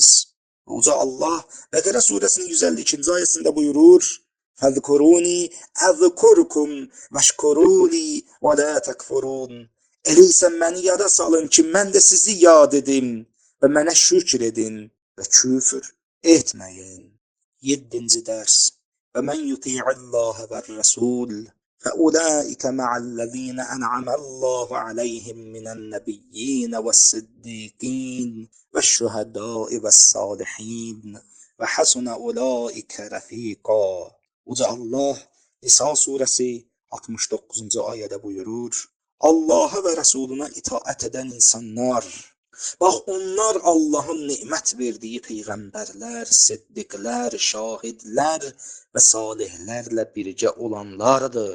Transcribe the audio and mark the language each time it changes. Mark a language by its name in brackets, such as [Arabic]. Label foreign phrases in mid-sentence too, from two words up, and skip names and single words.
[Azerbaijani] Uca Allah Bəqərə surəsinin 152-ci ayəsində buyurur: [Arabic] "فاذكروني أذكركم واشكروا لي ولا تكفرون." [Azerbaijani] Elə isə məni yada salın ki, mən də sizi yad edim və mənə şükür edin və küfür etməyin. 7-ci dərs. [Arabic] ومن يطع الله والرسول فَأُولَٰئِكَ مَعَ الَّذِينَ أَنْعَمَ اللَّهُ عَلَيْهِمْ مِنَ النَّبِيِّينَ وَالصِّدِّيقِينَ وَالشُّهَدَاءِ وَالصَّالِحِينَ وَحَسُنَ أُولَٰئِكَ رَفِيقًا. [Azerbaijani] Uca Allah Nisa surəsi 69-cu ayədə buyurur: Allaha və Rəsuluna itaət edən insanlar, bax onlar Allahın nemət verdiyi peyğəmbərlər, siddiqlər, şahidlər və salihlərlə birgə olanlardır.